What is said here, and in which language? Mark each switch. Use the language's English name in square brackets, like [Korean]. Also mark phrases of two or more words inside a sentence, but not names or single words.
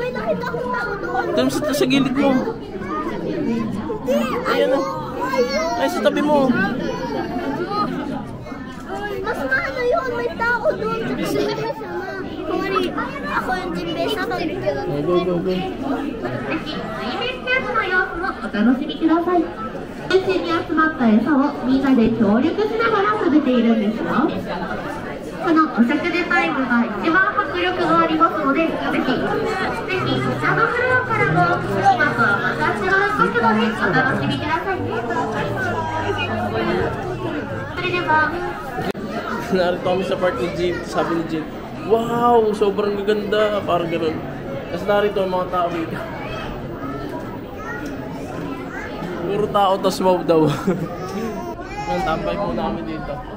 [Filipino] May nakita akong tao doon. Ito sa gilid mo. Ayan o. Ay, sa tabi mo. Mas maano yun, may tao doon. Kumari, ako yung timbesa. [English] Go, go, go. [Japanese] お楽しみください。中心に集まった餌をみんなで協力しながら食べているんですよ。このお食事タイムが一番迫力がありますので、ぜひ下のフロアからも今とはまた違う角度でお楽しみくださいね。それでは [Filipino] Narito kami sa part ni Jeep. Sabi ni Jeep, wow, sobrang ganda. Parang ganun. Kasi narito ang mga tao dito. Puro tao, tas wow daw. Ngayon, tambay muna kami dito.